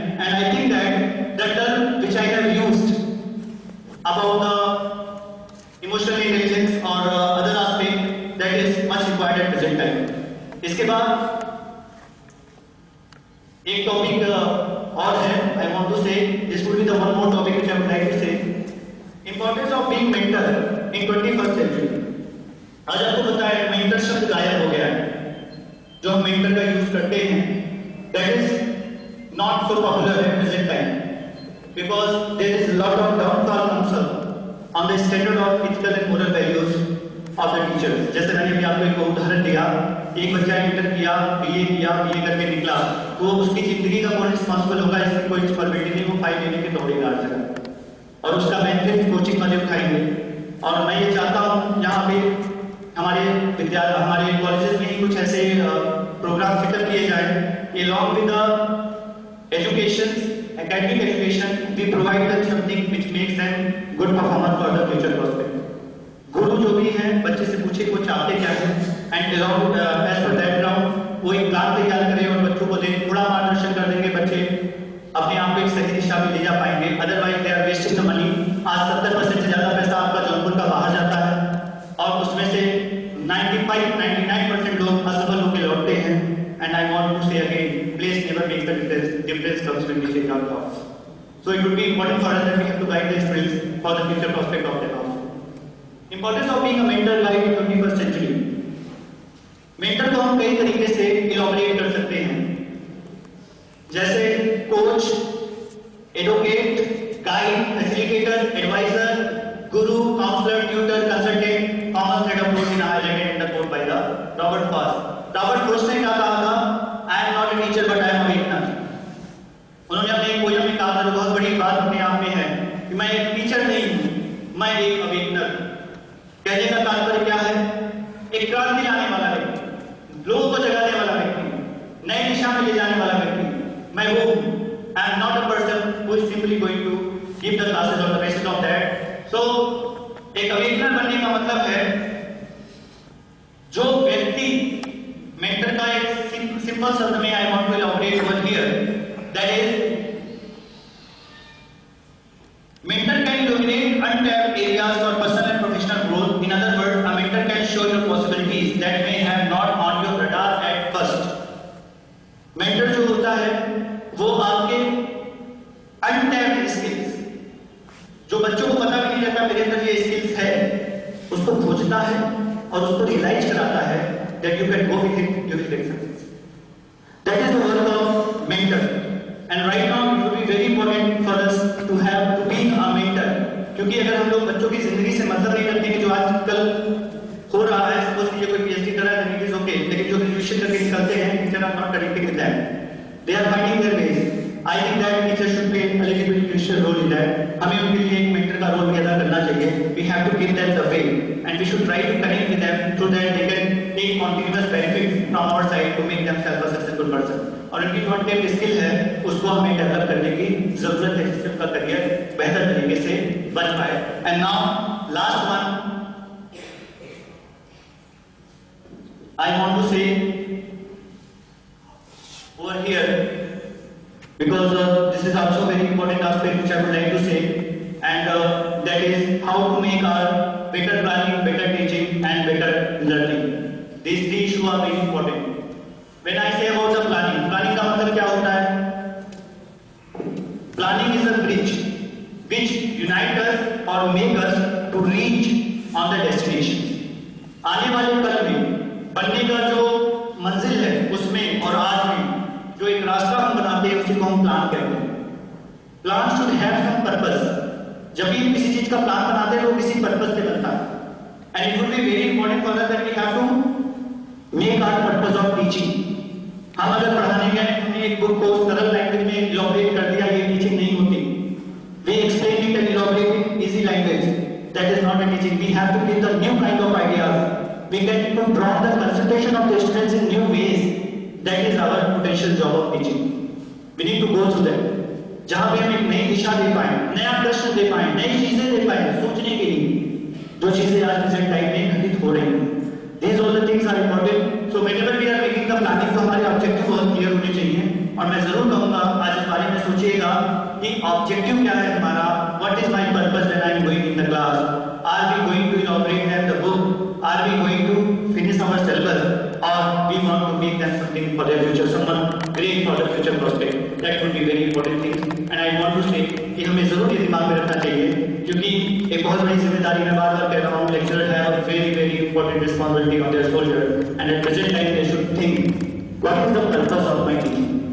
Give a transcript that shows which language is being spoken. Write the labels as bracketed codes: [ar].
[en] And I think that the term which I have used about the emotional intelligence or other aspect that is much required at present time. [hi] इसके बाद एक topic और है, [en] I want to say this would be the one more topic which I would like to say, importance of being mentor in 21st century. [hi] आज आपको पता है mentor शब्द गायब हो गया है, जो हम mentor का यूज करते हैं [en] that is not so popular at present time. Because there is a lot of downfall comes up on the standard of ethical and moral values of the teachers. [hi] जैसे मैंने अभी आपको एक उदाहरण दिया, एक बच्चा इंटर किया, बीए करके निकला, तो उसकी जिंदगी का कौन रिस्पॉन्सिबल होगा, इसकी कोई रिस्पॉन्सिबिलिटी नहीं, वो फाइल लेने के दौड़ेगा हर जगह और उसका बेनिफिट कोचिंग वाले उठाएंगे। और मैं ये चाहता हूँ यहाँ पे हमारे कॉलेजेस में ही कुछ ऐसे प्रोग्राम सेटअप किए जाए, [en] along with the education, academic education, we provide them something which makes them good performer for the future prospect. [hi] गुरु जो भी हैं बच्चे से पूछे वो चाहते क्या है and [en] along as per that ground [hi] वो एक प्लान तैयार करें और बच्चों को दें, थोड़ा मार्गदर्शन कर देंगे, बच्चे अपने आप को एक सही दिशा में ले जा पाएंगे। [en] Otherwise they are wasting the money. [hi] आज 70% से ज्यादा पैसा आपका जौनपुर का बाहर जाता है और उसमें से 99% लोग असफल होकर लौटते हैं। [en] And I want to say again, place never makes the difference. Difference comes when we take our thoughts. So it would be important for us that we have to guide the students for the future prospect of their house. Importance of being a mentor life in 21st century. [hi] Mentor को हम कई तरीके से elaborate कर सकते हैं, जैसे [en] Coach, advocate, guide, facilitator, advisor, guru, counselor, tutor, consultant, common thread of those in highlighted in the quote by the Robert Frost. [hi] Robert Frost ने क्या कहा था? [en] I am not a teacher but I am a awakener. [hi] उन्होंने अपने एक poem में कहा था, जो बहुत बड़ी बात अपने आप में है, कि मैं एक टीचर नहीं हूँ, मैं एक अवेकनर। कहने का तात्पर्य क्या है? एक क्रांति लाने वाला व्यक्ति, लोगों को जगाने वाला व्यक्ति, नई दिशा में ले जाने वाला व्यक्ति, मैं वो हूँ। [en] I am not a person who is simply going to give the classes or the message of that. So [hi] एक अवेकनर बनने का मतलब है जो व्यक्ति मेंटर का एक सिंपल शब्द में [en] I want to elaborate over here, that is mentor can illuminate untapped areas for personal and professional growth. In other words, a mentor can show you possibilities that may have not on your radar at first. [hi] Mentor जो होता है वो आपके untapped skills, जो बच्चों को पता भी नहीं रहता मेरे अंदर ये स्किल्स है, उसको खोजता है और उसको रियलाइज कराता है [en] that you can go with it, you will get success. That is the work of mentor. And right now it would be very important for us to be a mentor. [hi] क्योंकि अगर हम लोग बच्चों की जिंदगी से मतलब नहीं रखते कि जो आजकल हो रहा है, सपोज कीजिए कोई PhD कर रहा है, [en] then it is okay, [hi] लेकिन जो ग्रेजुएशन करके निकलते हैं, [en] teacher are not connecting with them. They are finding their ways. I think that teacher should play a little bit crucial role in that. [hi] हमें उनके लिए एक mentor का रोल भी अदा करना चाहिए. [en] We have to give them the way, and we should try to connect with them so that they can take continuous benefits from our side to make themselves a successful person. [hi] और उनकी जो अनटेप्ड skill है उसको हमें develop करने की जरूरत है, जिससे उनका करियर बेहतर तरीके से बन पाए। [en] And now last one I want to say over here, because this is also very important aspect which I would like to say, and that is how to make our better planning, better teaching and better learning. These three issues are very important. When I say about the planning, planning [hi] का मतलब क्या होता है? [en] Planning is a bridge which unite us or make us to reach on the destination. [hi] आने वाले कल में बनने का जो मंजिल है उसमें और आज में जो एक रास्ता हम बनाते हैं उसी को हम प्लान कहते हैं. [en] Plan should have some purpose. [hi] जब भी हम किसी चीज का प्लान बनाते हैं वो किसी पर्पस से बनता है. [en] And it would be very important for us that we have to make our purpose of teaching. [hi] हम अगर पढ़ाने गए हमने एक बुक को सरल लैंग्वेज में इलॉबरेट कर दिया, ये टीचिंग नहीं होती. [en] We explain it and elaborate in easy language. That is not a teaching. We have to give the new kind of ideas. We get to draw the concentration of the students in new ways. That is our potential job of teaching. We need to go through that. [hi] जहाँ पे हम एक नई दिशा दे पाए, नया प्रश्न दे पाए, नई चीजें दे पाए सोचने के लिए, जो चीजें आज प्रेजेंट टाइम में घटित हो रही हैं. [en] These all the things are important. So whenever we are making the planning, [hi] तो हमारे ऑब्जेक्टिव बहुत क्लियर होने चाहिए. और मैं जरूर कहूँगा आज इस बारे में सोचिएगा कि ऑब्जेक्टिव क्या है हमारा. [en] What is my purpose when I am going in the class? Are we going to elaborate them the book? Are we going to finish our syllabus? Or we want to make them something for their future, someone great for the future prospect? That would be very important thing. And I want to say [hi] कि हमें जरूर ये दिमाग में रखना चाहिए, क्योंकि एक बहुत बड़ी जिम्मेदारी मैं बार-बार कह रहा हूँ, [en] Lecturer have a very important responsibility on their shoulder, and at present time they should think, what is the purpose of my teaching?